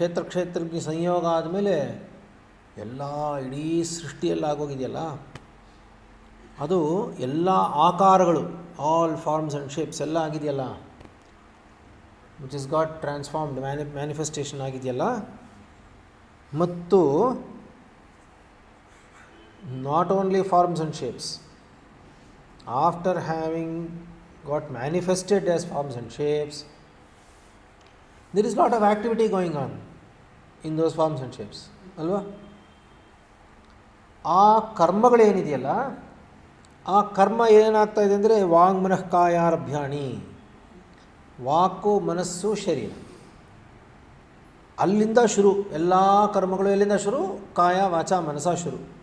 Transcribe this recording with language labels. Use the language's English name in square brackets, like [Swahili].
[Kannada] ಕ್ಷೇತ್ರಜ್ಞ ಸಂಯೋಗ ಆದಮೇಲೆ ಎಲ್ಲ ಇಡೀ ಸೃಷ್ಟಿಯೆಲ್ಲ ಆಗೋಗಿದೆಯಲ್ಲ, ಅದು ಎಲ್ಲ ಆಕಾರಗಳು, [English] all forms and shapes [Kannada] ಎಲ್ಲ ಆಗಿದೆಯಲ್ಲ, [English] which is got transformed [Kannada] manifestation ಆಗಿದೆಯಲ್ಲ. ಮತ್ತು [English] not only forms and shapes, after having got manifested as forms and shapes, there is lot of activity going on in those forms and shapes, ಅಲ್ವಾ? [Kannada] ಆ ಕರ್ಮಗಳೇನಿದೆಯಲ್ಲ, ಆ ಕರ್ಮ ಏನಾಗ್ತಾ ಇದೆ ಅಂದರೆ [Sanskrit] ವಾಂಗ್ಮನಃ ಕಾಯಾರಭ್ಯಾಣಿ, [Kannada] ವಾಕು ಮನಸ್ಸು ಶರೀರ, ಅಲ್ಲಿಂದ ಶುರು. ಎಲ್ಲ ಕರ್ಮಗಳು ಎಲ್ಲಿಂದ ಶುರು? ಕಾಯ ವಾಚ ಮನಸ ಶುರು.